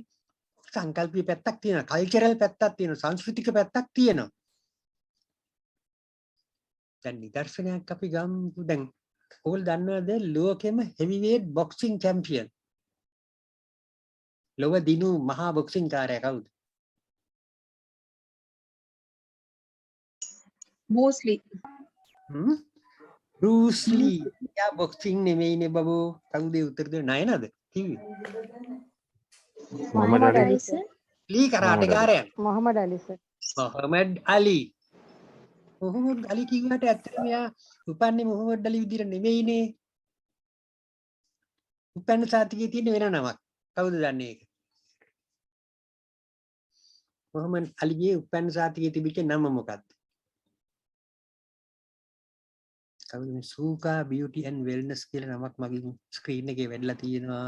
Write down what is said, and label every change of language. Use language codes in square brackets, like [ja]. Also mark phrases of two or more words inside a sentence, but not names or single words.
[si] සංකල්පීය පැත්තක් තියෙනවා, කල්චරල් පැත්තක් තියෙනවා, සංස්කෘතික පැත්තක් තියෙනවා. දැන් නිදර්ශනයක් අපි ගමු. දැන් ඕගොල්ලෝ දන්නවද ලෝකෙම [en] heavyweight boxing champion? [si] ලොව දිනු මහා බොක්සිං කාරයා කවුද? [en] Mostly. Bruce Lee. [si] යා බොක්සිං නෙමෙයිනේ බබෝ. කවුද උත්තර දෙන්නේ? නයනද? කිව්වේ. Muhammad Ali. ලී කරාටකාරයා. Muhammad Ali sir. Muhammad Ali. Muhammad Ali කිව්වට ඇත්තටම යා උපන්නේ Muhammad Ali විදිහට නෙමෙයිනේ. උපන්න සාතිකයේ තියෙන වෙන නමක්. කවුද දන්නේ ඒක? Muhammad Aliගේ උපන්න සාතිකයේ තිබිච්ච නම මොකක්ද? කවුද මේ සූකා බියුටි ඇන්ඩ් වෙල්නස් කියලා නමක් මගේ ස්ක්‍රීන් එකේ වැදලා තියෙනවා.